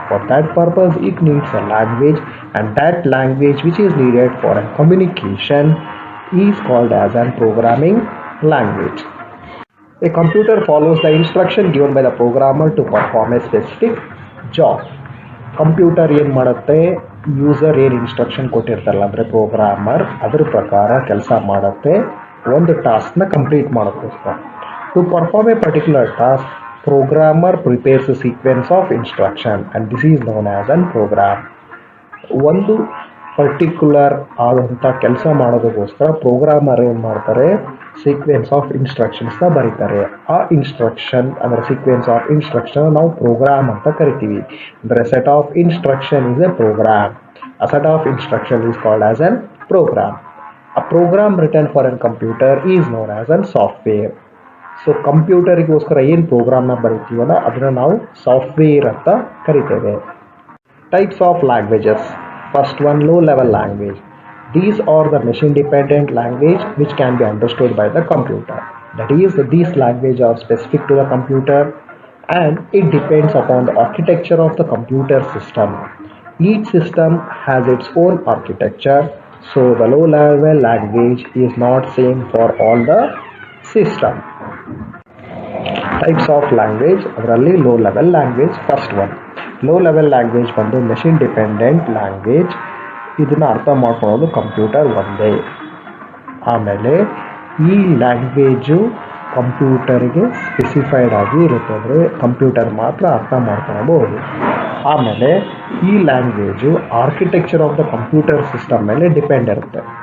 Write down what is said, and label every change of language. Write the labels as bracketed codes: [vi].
[en] For that purpose it needs a language, and that language which is needed for a communication is called as a programming language. A computer follows the instruction given by the programmer to perform a specific job. [kn] Computer ಏನು ಮಾಡುತ್ತೆ? User ಏನು instruction ಕೊಟ್ಟಿರ್ತಾರಲ್ಲ, ಅಂದರೆ programmer, ಅದ್ರ ಪ್ರಕಾರ ಕೆಲಸ ಮಾಡುತ್ತೆ ಒಂದು ಟಾಸ್ಕ್ನ complete ಮಾಡೋಕ್ಕೋಸ್ಕರ. [en] To perform a particular task, programmer prepares a sequence of instruction and this is known as an program. [kn] ಒಂದು ಪರ್ಟಿಕ್ಯುಲರ್ ಆದಂಥ ಕೆಲಸ ಮಾಡೋದಕ್ಕೋಸ್ಕರ ಪ್ರೋಗ್ರಾಮರ್ ಏನು ಮಾಡ್ತಾರೆ? ಸೀಕ್ವೆನ್ಸ್ ಆಫ್ ಇನ್ಸ್ಟ್ರಕ್ಷನ್ಸ್ನ ಬರೀತಾರೆ. ಆ ಇನ್ಸ್ಟ್ರಕ್ಷನ್ ಅಂದರೆ ಸೀಕ್ವೆನ್ಸ್ ಆಫ್ ಇನ್ಸ್ಟ್ರಕ್ಷನ್ ನಾವು ಪ್ರೋಗ್ರಾಮ್ ಅಂತ ಕರಿತೀವಿ. [en] ಅಂದರೆ set of instruction is a program. A set of instruction is called as an program. A program written for a computer is known as a software. [kn] So ಕಂಪ್ಯೂಟರಿಗೋಸ್ಕರ ಏನು ಪ್ರೋಗ್ರಾಮ್ನ ಬರೀತೀವಲ್ಲ ಅದನ್ನು ನಾವು software ಅಂತ ಕರಿತೇವೆ. [en] Types of languages. First one, low level language. These are the machine dependent language which can be understood by the computer. That is, these languages are specific to the computer and it depends upon the architecture of the computer system. Each system has its own architecture. So the low level language is not same for all the system. Types of language, [kn] ಅದರಲ್ಲಿ [en] low level language. First one, low level language ಬಂದು machine dependent language. [kn] ಇದನ್ನು ಅರ್ಥ ಮಾಡ್ಕೊಳ್ಳೋದು computer ಒಂದೇ. ಆಮೇಲೆ ಈ language ಕಂಪ್ಯೂಟರ್ಗೆ specified ಆಗಿ ಇರುತ್ತೆ, ಅಂದರೆ ಕಂಪ್ಯೂಟರ್ ಮಾತ್ರ ಅರ್ಥ ಮಾಡ್ಕೊಳ್ಬೋದು. ಆಮೇಲೆ ಈ language [en] architecture of the computer system [kn] ಮೇಲೆ ಡಿಪೆಂಡ್ ಇರುತ್ತೆ.